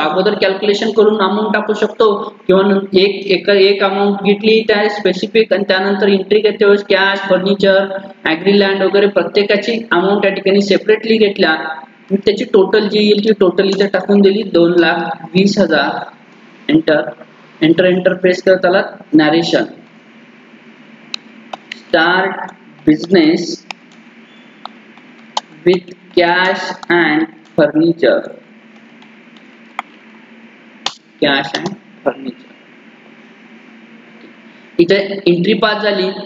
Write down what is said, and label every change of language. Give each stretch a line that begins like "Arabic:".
Marathi: अगोदर कॅल्क्युलेशन करून अमाऊंट टाकू शकतो किंवा एक अमाऊंट घेतली त्या स्पेसिफिक आणि त्यानंतर एंट्री घेते वेळेस कॅश, फर्निचर, ॲग्री लँड वगैरे प्रत्येकाची अमाऊंट या ठिकाणी सेपरेटली घेतल्या. त्याची टोटल जी येईल ती टोटल इथे टाकून दिली 2,20,000. एंटर एंटर एंटर प्रेस करत आला.
English: Narration start business with cash and furniture.
Marathi: Cash and furniture इथे एंट्री पास झाली.